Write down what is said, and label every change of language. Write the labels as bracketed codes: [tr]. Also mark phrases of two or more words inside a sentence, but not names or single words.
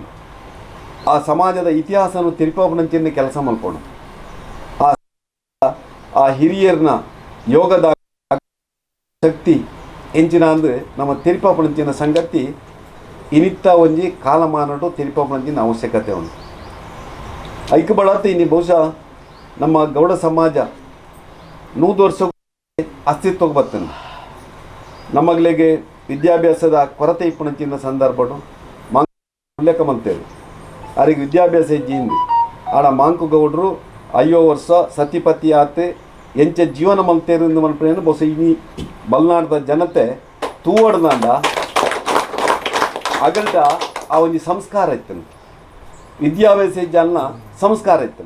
[tcy] ಆ ಸಮಾಜದ ಇತಿಹಾಸನ ತಿರುಪಣಂಚಿನ ಕೆಲಸ ಮಲ್ಪೋಣ, ಆ ಹಿರಿಯರನ್ನ ಯೋಗದ ಶಕ್ತಿ ಎಂಚಿನ ಅಂದರೆ ನಮ್ಮ ತಿರುಪಣಂಚಿನ ಸಂಗತಿ ಇನಿತ್ತ ಒಂಜಿ ಕಾಲಮಾನಡು ತಿರುಪಣಂಚಿನ ಅವಶ್ಯಕತೆ ಉಂಟು. [kn] ಐಕ್ಯ ಬಳತ್ತೆ ಇನ್ನು ಬಹುಶಃ ನಮ್ಮ ಗೌಡ ಸಮಾಜ 100 ವರ್ಷ ಅಸ್ತಿತ್ವಕ್ಕೆ ಬರ್ತದೆ. [tcy] ನಮ್ಮಗಳಿಗೆ ವಿದ್ಯಾಭ್ಯಾಸದ ಕೊರತೆ ಇಪ್ಪಣಂಚಿನ ಸಂದರ್ಭಡು ಉಲ್ಲೇಖ ಮಾಡ್ತೇವೆ, [kn] ಅವರಿಗೆ ವಿದ್ಯಾಭ್ಯಾಸ [tcy] ಇಜ್ಜಿಂದು ಆಡ ಮಾಂಕು ಗೌಡರು 5 ವರ್ಷ ಸತಿಪತಿ ಆತೆ ಎಂಚ ಜೀವನ ಮಲ್ತೇರು ಮಲ್ಪೇನು ಬಹುಶಃ ಇನಿ ಬಲ್ನಾಡದ ಜನತೆ ತೂವಡ್ದಾಂಡ ಅಗಲ್ಟ ಆ ಒಂದು ಸಂಸ್ಕಾರ ಇತ್ತನು, ವಿದ್ಯಾಭ್ಯಾಸ ಇಜ್ಜಲ್ನ ಸಂಸ್ಕಾರ ಇತ್ತನು.